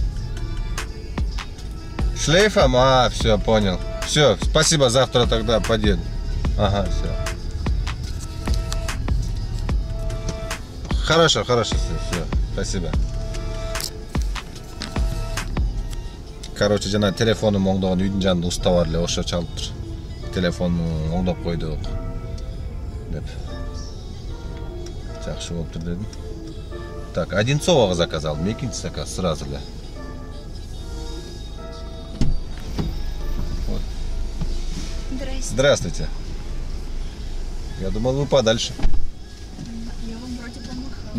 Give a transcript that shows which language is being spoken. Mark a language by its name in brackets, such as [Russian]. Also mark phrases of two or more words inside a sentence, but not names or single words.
[Russian] Шлейфом? Все, понял. Все, спасибо, завтра тогда подъеду. Ага, все. Хорошо, все, спасибо. Короче, [Kyrgyz] жана телефонум оңдогон үйдүн жанында уста бар эле, ошо чалып тур. Телефонун оңдоп койдук деп. Жакшы болуптур дедим. Так, Одинцового заказ алдым, экинчи заказ сразу эле. [Russian] Здравствуйте. Я думал, вы подальше. Я вам вроде помахала.